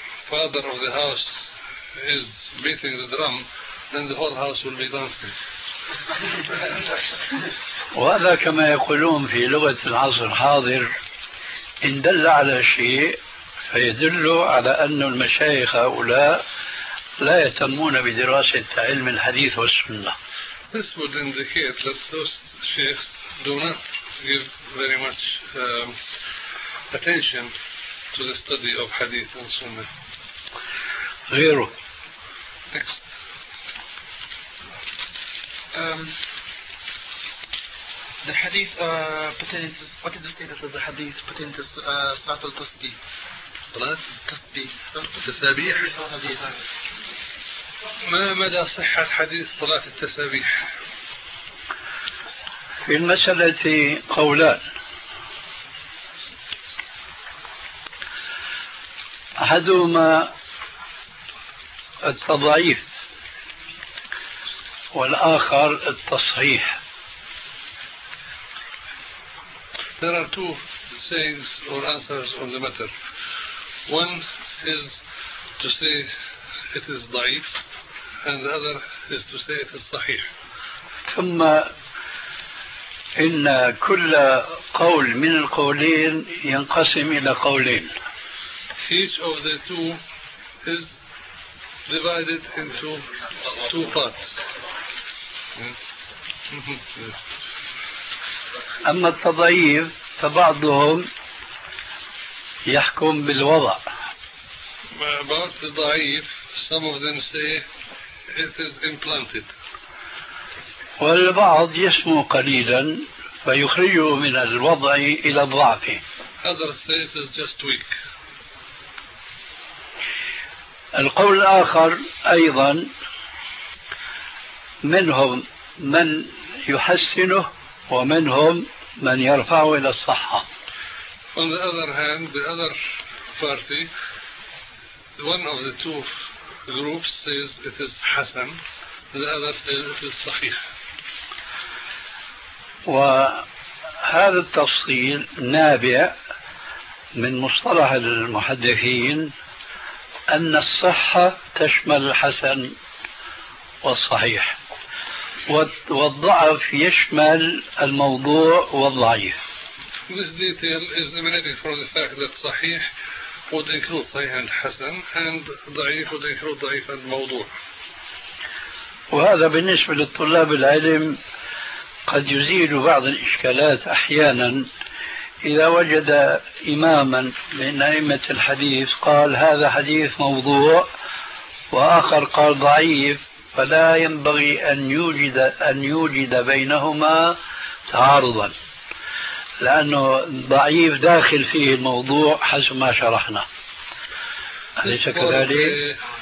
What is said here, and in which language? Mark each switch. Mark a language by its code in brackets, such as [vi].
[en] Father of the house is beating the drum, then the whole house will be dancing. [ar] وهذا كما يقولون في لغة العصر الحاضر إن دل على شيء فيدل على أن المشايخ هؤلاء لا يهتمون بدراسة علم الحديث والسنة. [en] This would indicate that those sheikhs do not give very much attention to the study of hadith and sunnah. [ar] غيره. [en] The hadith pertains. What is the status of the hadith pertaining to salat al-tasbih? [ar] Salat al-tasbih. ما مدى صحة حديث صلاة التسابيح؟ في المسألة قولان. أحدهما التضعيف والآخر التصحيح. [en] There are two sayings or answers on the matter. One is to say it is ضعيف and the other is to say it is صحيح. [ar] ثم إن كل قول من القولين ينقسم إلى قولين. [en] Each of the two is divided into two parts. [ar] أما التضعيف فبعضهم يحكم بالوضع. [en] About the ضعيف, some of them say it is implanted. [ar] والبعض يسمو قليلا فيخرجه من الوضع إلى الضعف. [en] Other state is just weak. [ar] القول الآخر أيضا منهم من يحسنه ومنهم من يرفعه إلى الصحة. [en] On the other hand, the other party, one of the two groups says it is حسن, the other says it is صحيح. [ar] وهذا التفصيل نابع من مصطلح المحدثين أن الصحة تشمل الحسن والصحيح والضعف يشمل الموضوع والضعيف. [en] This detail is emanating from the fact that صحيح would include صحيح الحسن and ضعيف would include ضعيف الموضوع. [ar] وهذا بالنسبة للطلاب العلم قد يزيل بعض الإشكالات أحيانا إذا وجد إماما من أئمة الحديث قال هذا حديث موضوع وآخر قال ضعيف، فلا ينبغي أن يوجد بينهما تعارضا، لأنه ضعيف داخل فيه الموضوع حسب ما شرحنا، أليس كذلك؟